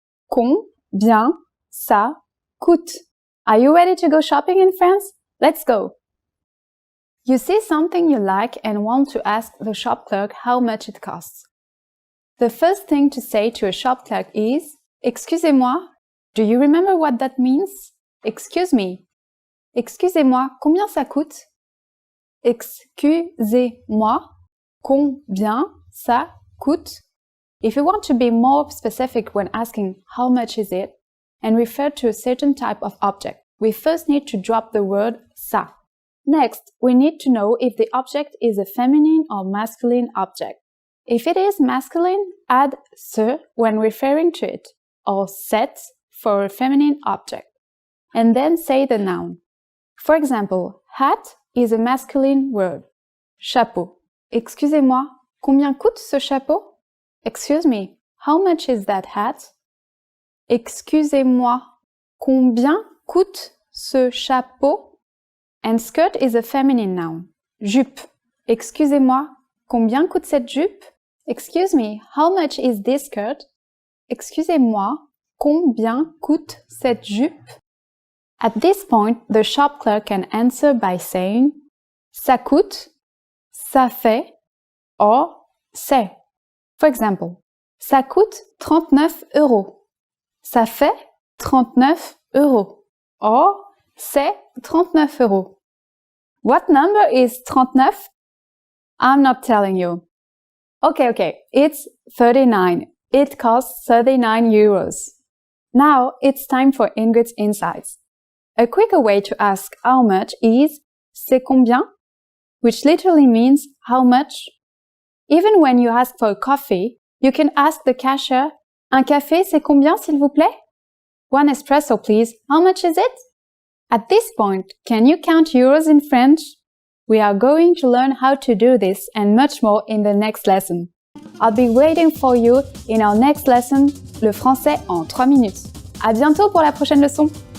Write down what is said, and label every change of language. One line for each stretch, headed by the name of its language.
French: Combien ça coûte?
English: Are you ready to go shopping in France? Let's go! You see something you like and want to ask the shop clerk how much it costs. The first thing to say to a shop clerk is, Excusez-moi. Do you remember what that means? Excuse me.
French: Excusez-moi, combien ça coûte? Excusez-moi, combien ça coûte?
English: If you want to be more specific when asking how much is it and refer to a certain type of object, we first need to drop the word ça. Next, we need to know if the object is a feminine or masculine object. If it is masculine, add ce when referring to it, or cette for a feminine object, and then say the noun. For example, hat is a masculine word. Chapeau.
French: Excusez-moi, combien coûte ce chapeau?
English: Excuse me, how much is that hat?
French: Excusez-moi, combien coûte ce chapeau?
English: And skirt is a feminine noun.
French: Jupe. Excusez-moi, combien coûte cette jupe?
English: Excuse me, how much is this skirt?
French: Excusez-moi, combien coûte cette jupe?
English: At this point, the shop clerk can answer by saying ça coûte, ça fait, or c'est. For example,
French: ça coûte 39 €. Ça fait 39 €. Or, c'est 39 €.
English: What number is 39? I'm not telling you. Okay, it's 39. It costs 39 euros. Now, it's time for Ingrid's insights. A quicker way to ask how much is c'est combien, which literally means how much. Even when you ask for a coffee, you can ask the cashier,
French: un café c'est combien s'il vous plaît?
English: One espresso please, how much is it? At this point, can you count euros in French? We are going to learn how to do this and much more in the next lesson. I'll be waiting for you in our next lesson,
French: le français en 3 minutes. À bientôt pour la prochaine leçon!